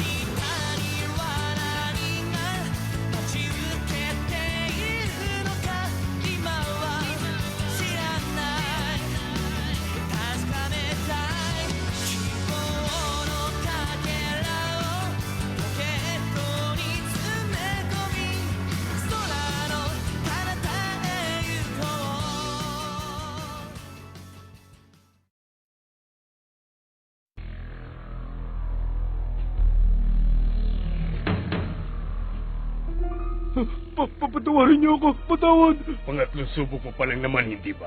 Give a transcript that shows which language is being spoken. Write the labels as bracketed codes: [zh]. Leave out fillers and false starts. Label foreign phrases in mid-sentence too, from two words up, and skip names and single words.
[ja] には何が待ち受けているのか今は知らない確かめたい希望のかけらをポケットに詰め込み空の彼方へ行こ [tl] Patawarin niyo ako! Patawad! Pangatlong subok mo pa lang naman, hindi ba?